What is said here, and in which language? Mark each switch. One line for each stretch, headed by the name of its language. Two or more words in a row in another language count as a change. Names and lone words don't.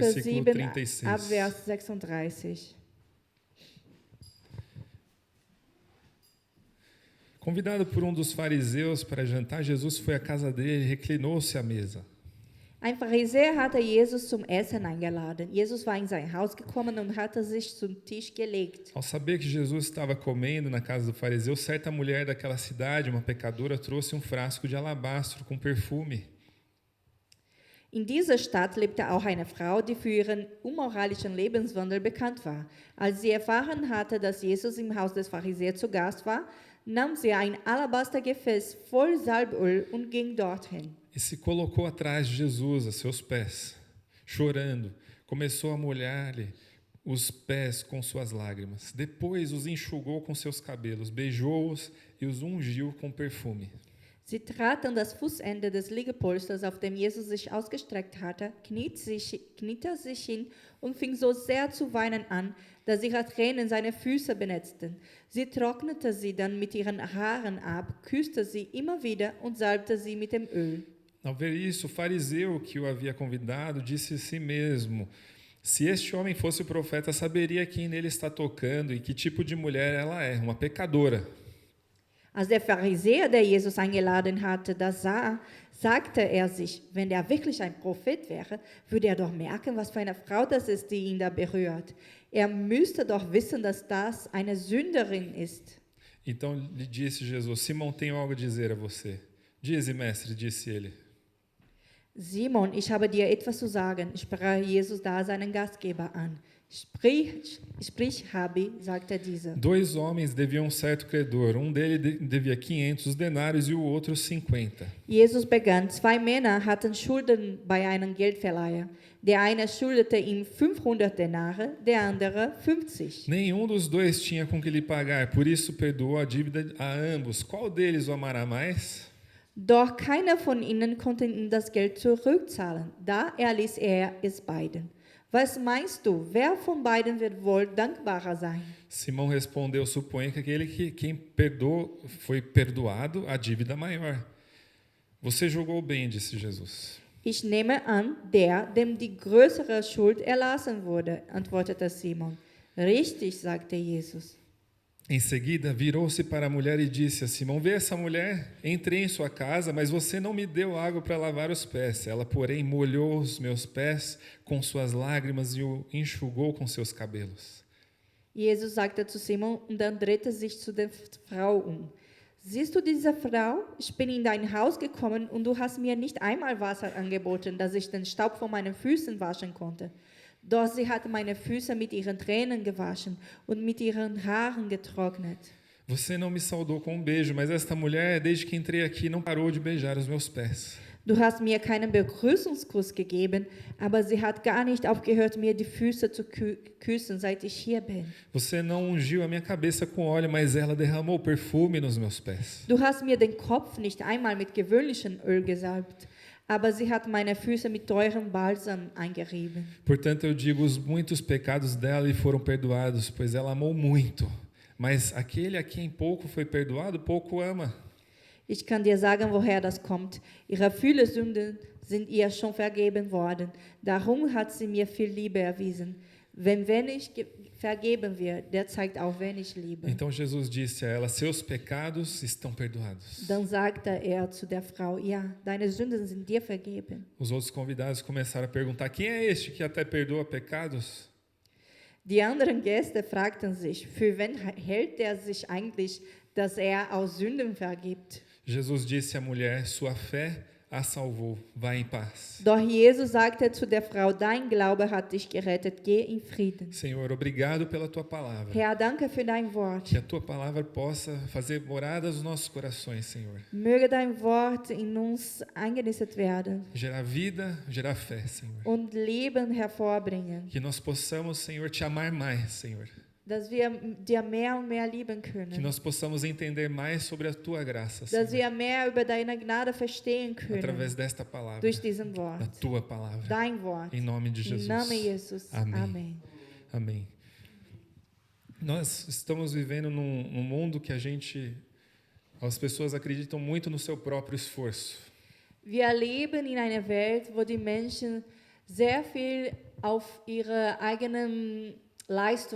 German: Lukas
Portuguese: versículo 7, 36.
German: ab Vers 36.
Portuguese: Convidado por um dos fariseus para jantar, Jesus foi à casa dele e reclinou-se à mesa.
German: Ein Pharisäer hatte Jesus zum Essen eingeladen. Jesus war in sein Haus gekommen und hatte sich zum Tisch gelegt.
Portuguese: Ao saber que Jesus estava comendo na casa do fariseu, certa mulher daquela cidade, uma pecadora, trouxe um frasco de alabastro com perfume.
German: In dieser Stadt lebte auch eine Frau, die für ihren unmoralischen Lebenswandel bekannt war. Als sie erfahren hatte, dass Jesus im Haus des Pharisäers zu Gast war, nahm sie ein Alabastergefäß voll Salböl und ging dorthin.
Portuguese: E se colocou atrás de Jesus, a seus pés, chorando. Começou a molhar-lhe os pés com suas lágrimas. Depois os enxugou com seus cabelos, beijou-os e os ungiu com perfume.
German: Sie trat an das Fußende des Liegepolsters, auf dem Jesus sich ausgestreckt hatte, kniete sich hin und fing so sehr zu weinen an, dass ihre Tränen seine Füße benetzten. Sie trocknete sie dann mit ihren Haaren ab, küsste sie immer wieder und salbte sie mit dem Öl.
Portuguese: Ao ver isso, o fariseu que o havia convidado disse a si mesmo: se este homem fosse o profeta, saberia quem nele está tocando e que tipo de mulher ela é, uma pecadora.
German: Als der Pharisäer, der Jesus eingeladen hatte, das sah, sagte er sich, wenn er wirklich ein Prophet wäre, würde er doch merken, was für eine Frau das ist, die ihn da berührt. Er müsste doch wissen, dass das eine Sünderin ist.
Portuguese: Então lhe disse Jesus: Simão, tenho algo a dizer a você. Dize, mestre, disse ele.
German: Simon, ich habe dir etwas zu sagen, sprach Jesus da seinen Gastgeber an. Sprich, Rabbi, sagte dieser.
Portuguese: 2 homens deviam um certo credor. Um deles devia 500 denários e o outro 50.
German: Jesus begann, 2 Männer hatten Schulden bei einem Geldverleiher. Der eine schuldete ihm 500 Denare, der andere 50.
Portuguese: Nenhum dos dois tinha com que lhe pagar, por isso perdoou a dívida a ambos. Qual deles o amará mais?
German: Doch keiner von ihnen konnte ihm das Geld zurückzahlen. Da erließ er es beiden. Was meinst du, wer von beiden wird wohl dankbarer sein?
Portuguese: Simão respondeu: suponho que aquele quem perdoou foi perdoado a dívida maior. Você julgou bem, disse Jesus.
German: Ich nehme an, dem die größere Schuld erlassen wurde, antwortete Simon. Richtig, sagte Jesus.
Portuguese: Em seguida, virou-se para a mulher e disse a Simão: Vê essa mulher? Entrei em sua casa, mas você não me deu água para lavar os pés. Ela, porém, molhou os meus pés com suas lágrimas e o enxugou com seus cabelos.
German: Jesus sagte zu Simon und dann drehte sich zu der Frau Siehst du diese Frau? Ich bin in dein Haus gekommen und du hast mir nicht einmal Wasser angeboten, dass ich den Staub von meinen Füßen waschen konnte. Doch sie hat meine Füße mit ihren Tränen gewaschen und mit ihren Haaren getrocknet.
Portuguese: Você não me saudou com um beijo, mas esta mulher, desde que entrei aqui, não parou de beijar os meus pés.
German: Du hast mir keinen Begrüßungskuss gegeben, aber sie hat gar nicht aufgehört, mir die Füße zu küssen, seit ich hier bin.
Portuguese: Você não ungiu a minha cabeça com óleo, mas ela derramou perfume nos meus pés.
German: Du hast mir den Kopf nicht einmal mit gewöhnlichem Öl gesalbt, aber sie hat meine Füße mit teurem Balsam eingerieben.
Portuguese: Portanto, eu digo, os muitos pecados dela lhe foram perdoados, pois ela amou muito. Mas aquele a quem pouco foi perdoado, pouco ama.
German: Ich kann dir sagen, woher das kommt. Ihre viele Sünden sind ihr schon vergeben worden. Darum hat sie mir viel Liebe erwiesen. Wenn wenig vergeben wird, der zeigt auch wenig Liebe.
Portuguese: Então Jesus disse a ela: Seus pecados estão perdoados.
German: Dann sagte er zu der Frau: Ja, deine Sünden sind dir vergeben.
Portuguese: Os outros convidados começaram a perguntar: Quem é este que até perdoa pecados?
German: Die anderen Gäste fragten sich: Für wen hält er sich eigentlich, dass er auch Sünden vergibt?
Portuguese: Jesus disse à mulher: Sua fé a salvou. Vá em paz.
German: Doch Jesus sagte zu der Frau: Dein Glaube hat dich gerettet. Geh in Frieden.
Portuguese: Senhor, obrigado pela tua palavra.
German: Herr, danke für dein Wort.
Portuguese: Que a tua palavra possa fazer moradas nos nossos corações, Senhor.
German: Möge dein Wort in uns eingenistet werden
Portuguese: Gerar vida, gerar fé, Senhor.
German: und Leben hervorbringen,
Portuguese: Que nós possamos, Senhor, te amar mais, Senhor.
German: dass wir dir mehr und mehr lieben
Portuguese: Que
German: können,
Portuguese: nós possamos entender mais sobre a tua graça,
German: dass
Portuguese: Senhor.
German: wir mehr über deine Gnade verstehen
Portuguese: Através
German: können
Portuguese: desta palavra,
German: durch diesen
Portuguese: da
German: Wort,
Portuguese: tua palavra.
German: dein Wort.
Portuguese: Em nome de
German: Im
Portuguese: Jesus.
German: Namen Jesus.
Portuguese: Amém.
German: Amen.
Portuguese: Amém. Nós estamos vivendo num mundo que as pessoas acreditam muito no seu próprio esforço.
German: Wir leben in einer Welt, wo die Menschen sehr viel auf ihre eigenen Leistung